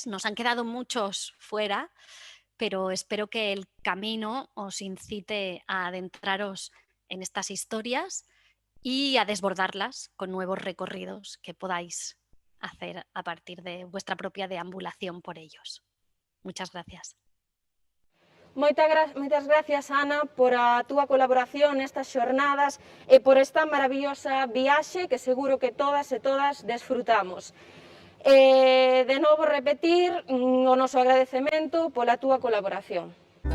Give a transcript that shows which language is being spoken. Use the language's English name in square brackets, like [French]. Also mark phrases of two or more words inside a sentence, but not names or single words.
[Spanish] Nos han quedado muchos fuera, pero espero que el camino os incite a adentraros en estas historias y a desbordarlas con nuevos recorridos que podáis hacer a partir de vuestra propia deambulación por ellos. Muchas gracias. [Galician] Moitas gracias, Ana, por a túa colaboración nestas xornadas e por esta maravillosa viaxe que seguro que todas e todas desfrutamos. De novo repetir o noso agradecemento pola túa colaboración.